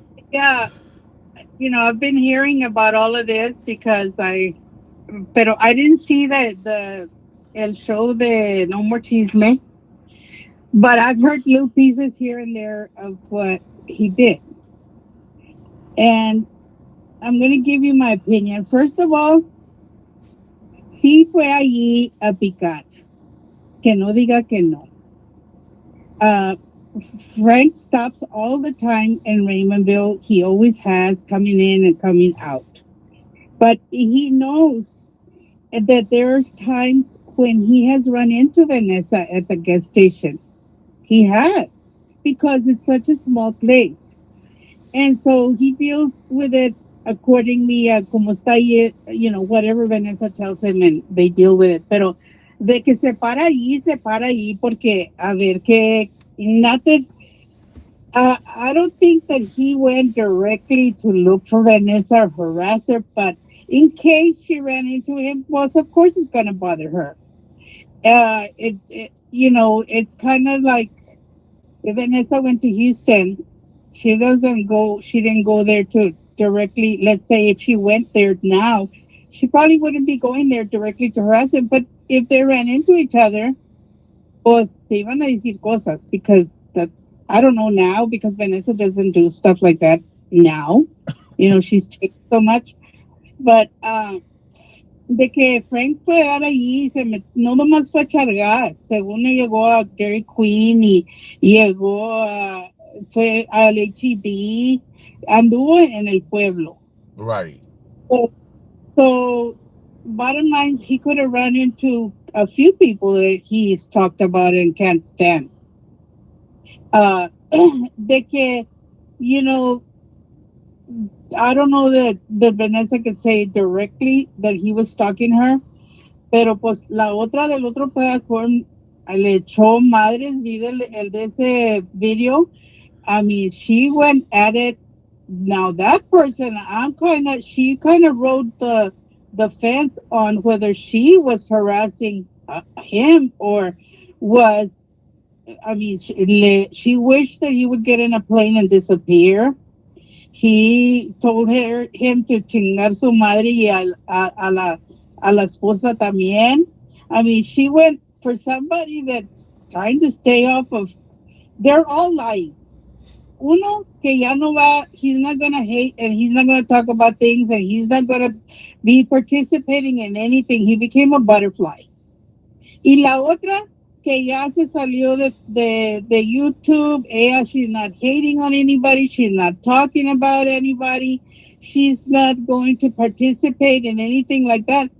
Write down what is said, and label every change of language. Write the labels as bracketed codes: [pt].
[en] Yeah, I've been hearing about all of this because [es] pero [en] I didn't see that [es] el show de [en] No More Chisme, but I've heard little pieces here and there of what he did. And I'm going to give you my opinion. First of all, [es] sí fue allí a picar. Que no diga que no. [en] Uh, Frank stops all the time in Raymondville. He always has, coming in and coming out. But he knows that there's times when he has run into Vanessa at the gas station. He has, because it's such a small place. And so he deals with it accordingly, [es] como está ahí, [en] whatever Vanessa tells him, and they deal with it. [es] Pero de que se para allí, porque a ver que [en] nothing. I don't think that he went directly to look for Vanessa or harass her, but in case she ran into him, well, of course it's going to bother her. It's kind of like if Vanessa went to Houston, she didn't go there to directly, let's say if she went there now, she probably wouldn't be going there directly to harass him. But if they ran into each other, [es] pues se iban a decir cosas, [en] because I don't know now, because Vanessa doesn't do stuff like that now. She's changed so much. But [es] de que Frank fue a dar allí, no nomás fue a echar gas, según le llegó a Gary Queen y llegó fue al HEB, anduvo en el pueblo. [en] Right. So, so bottom line, he could have run into a few people that he's talked about and can't stand. [es] De que, [en] you know, I don't know that Vanessa could say directly that he was stalking her, [es] pero pues la otra del otro platform le echó madres, vi el de ese video. [en] I mean, she went at it. Now that person, she kind of rode the fence on whether she was harassing him or was. I mean, she wished that he would get in a plane and disappear. He told him to [es] chingar su madre y a la esposa también. [en] I mean, she went for somebody that's trying to stay off of. They're all lying. [es] Uno que ya no va, [en] he's not gonna hate and he's not gonna talk about things and he's not gonna be participating in anything. He became a butterfly. [es] Y la otra que ya se salió de YouTube, [en] she's not hating on anybody, she's not talking about anybody, she's not going to participate in anything like that.